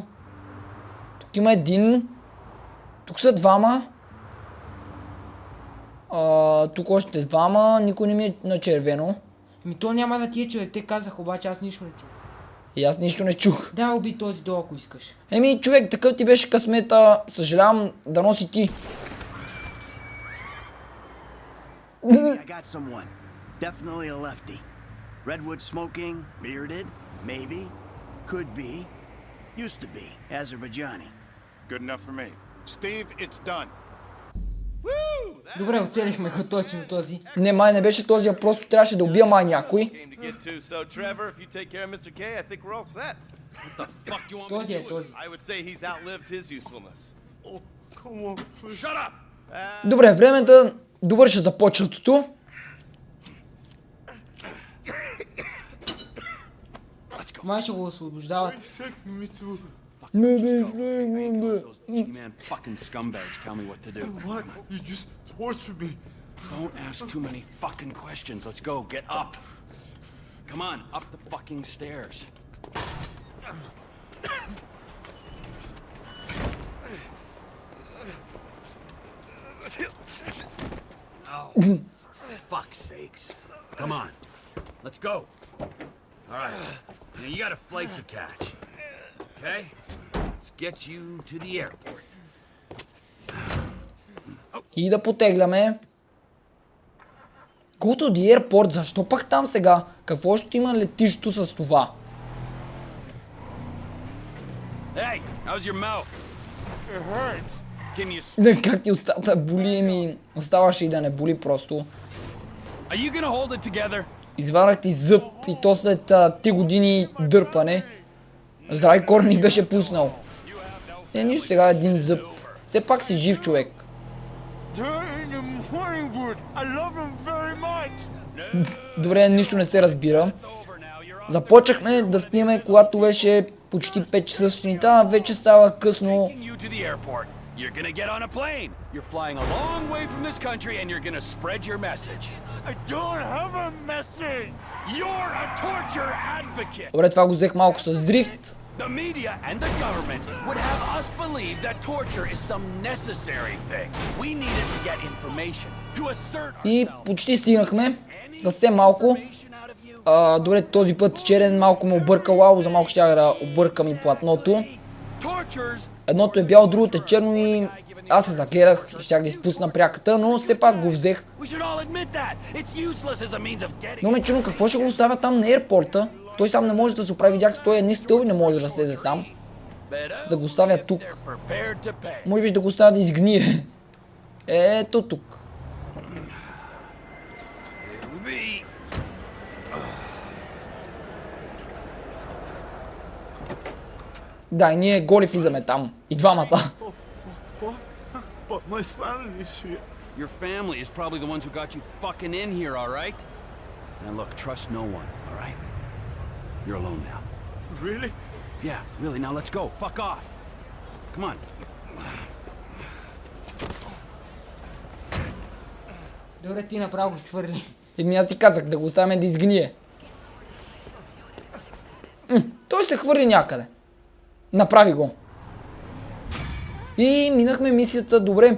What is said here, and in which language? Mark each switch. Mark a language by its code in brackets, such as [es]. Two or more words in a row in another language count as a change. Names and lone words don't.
[bg] Тук има един. Тук са двама. Тук още двама. Никой не ми е на червено. Ми то няма да ти е човек, те казах, обаче аз нищо не чух. И аз нищо не чух. Да, уби този долу, ако искаш. Еми, човек, такъв ти беше късмета. Съжалявам да носи ти. [en] I got someone. Definitely a lefty. Redwood smoking, bearded, maybe, could be, used to be, Azerbaijani. Good enough for me. Steve, it's done. [bg] Добре, оцелихме го точно този. Не, май не беше този, а просто трябваше да убия май някой. [en] Came to get to. So, Trevor, if you take care of Mr. K, I think we're all set. Fuck you want me [bg] Този [en] to [bg] е [en] do? [bg] този. [en] I would say he's outlived his usefulness. Oh, come on, please. Shut up! [bg] Добре, време е да довърша започнатото. Май ще го освобождават. [en] Take me to Those G-man fucking scumbags tell me what to do. What? You just tortured me. Don't ask too many fucking questions. Let's go. Get up. Come on, up the fucking stairs. Oh, for fuck's sakes. Come on. Let's go. All right. Now you got a flight to catch. Okay? Let's get you to the airport. [bg] И да потегляме. [en] Go to the airport, [bg] защо пак там сега? Какво ще има летището с това? [en] Hey, how's your mouth? It hurts. Can you... [bg] Как ти устата боли ми? Оставаше и да не боли просто. [en] Are you gonna hold it together? [bg] Изварах ти зъб и то след 3 години дърпане. Здрави корени беше пуснал. Нищо сега един зъб. Все пак си жив човек. Добре, нищо не се разбира. Започнахме да снимаме, когато беше почти 5 часа сутринта, а вече става късно. [en] You're gonna get on a plane. You're flying a long way from this country and you're gonna spread your message. I don't have a message. You're a torture advocate. [bg] Добре, това го взех малко с дрифт. [en] The media and the government would have us believe that torture is some necessary thing. We needed to get information to assert [bg] И [en] ourselves. [bg] почти стигнахме. Съвсем малко. Добре, този път черен малко ме объркал, за малко щях да объркам и платното. Едното е бяло, другото е черно и аз се загледах и щях да изпусна пряката, но все пак го взех. Но ме чудно, какво ще го оставя там на аирпорта? Той сам не може да се оправи, видяхте, той е ни стълб и не може да слезе сам. Да го оставя тук. Може би да го оставя да изгние. Ето тук. Да, и ние голи влизаме там. И двамата. [en] But my family is here. Your family is probably the ones who got you fucking in here, all right? Now look, trust no one, all right? You're alone now. Really? Yeah, really. Now let's go. Fuck off. Come on. [bg] Добре, ти направо го свърли. И аз ти казах да го оставяме да изгние. Той се хвърли някъде. Направи го. И минахме мисията добре.